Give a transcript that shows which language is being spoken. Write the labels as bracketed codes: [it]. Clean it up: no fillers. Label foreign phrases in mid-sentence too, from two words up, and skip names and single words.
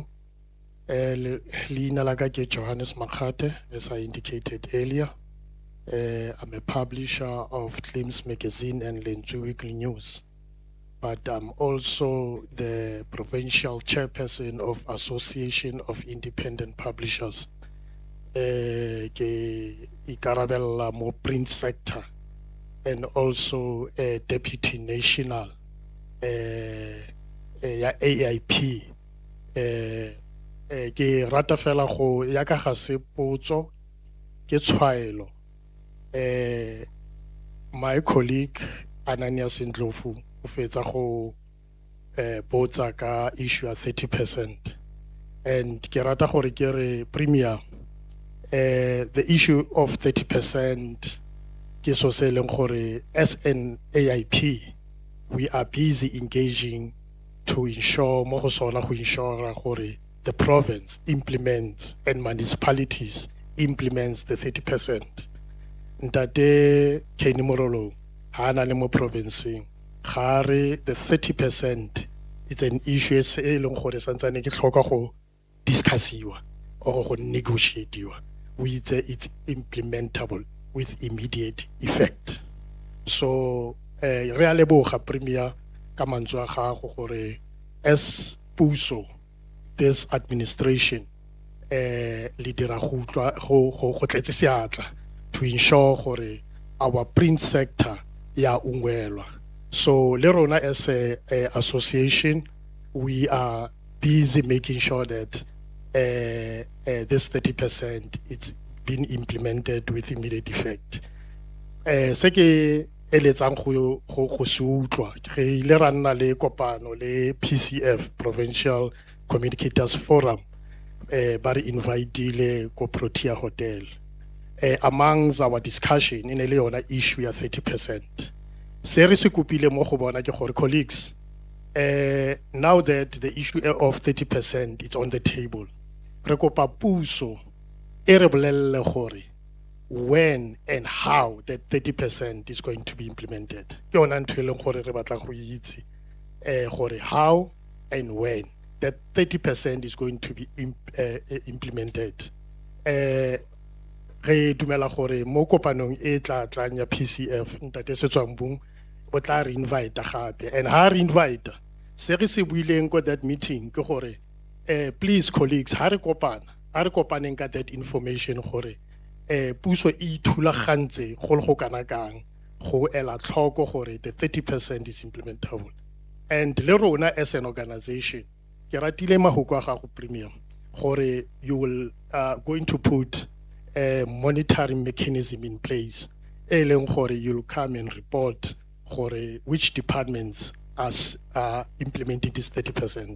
[tn] Lina laga ke Johannes Mokgosi, [en] as I indicated earlier. I'm a publisher of Claims Magazine and Lentswe Weekly News, but I'm also the provincial chairperson of Association of Independent Publishers. [tn] Ke ikarabella mo [en] print sector, and also a deputy national [tn] ya AIP. Ke rata fela go ya ka ga se potso ke tshwaelo. [en] My colleague [tn] Ananias Ndlovu o fetsa go botsa ka issue ya 30%, and ke rata gore ke re Premier, [en] the issue of 30% [tn] ke so se leng gore [en] as an AIP we are busy engaging to ensure [tn] mo go sona go [en] ensure gore the province implements and municipalities implements the 30%. [tn] Ntate Kenny Morolo ha na le mo provinceng gare [en] the 30% it's an issue [tn] e leng gore santsane ke tlhoka go discussiwa or go negotiatiwa. [en] We say it's implementable with immediate effect. [tn] So re a leboga Premier ka mantswe a gago gore as puso [en] this administration [tn] le dira go tletse seatla [en] to ensure [tn] gore [en] our print sector [tn] ya ungwelwa. [en] So [tn] le rona [en] as a association we are busy making sure that this 30% it's been implemented with immediate effect. [tn] Se ke eletsang go se utlwa re ile ra nna le kopano le PCF, Provincial Communicators Forum, ba re inviteile ko Protea Hotel. [en] Amongst our discussion in [tn] le yona issue ya [en] 30%. [tn] Se re se kopile mo go bona ke gore colleagues, [en] now that the issue of 30% is on the table, [tn] re kopa puso e re bolelle gore [en] when and how that 30% is going to be implemented. [tn] Ke yona ntho e leng gore re batla go itse gore [en] how and when that 30% is going to be implemented. [tn] Re dumela gore mo kopanong e tla tlanya PCF Ntate Setswambung o tla re invite gape, and ha re invite se re se buileng ko [en] that meeting [tn] ke gore [en] please colleagues [tn] ha re kopaneng ka [en] that information [tn] gore puso e thulagantse go le go kana kang go ela tlhoko gore [en] the 30% is implementable. And le rona as an organization, [tn] ke ratile mahoko a gago Premier, gore [en] you will going to put a monitoring mechanism in place. [tn] E leng gore [en] you'll come and report gore which departments are implementing this 30%.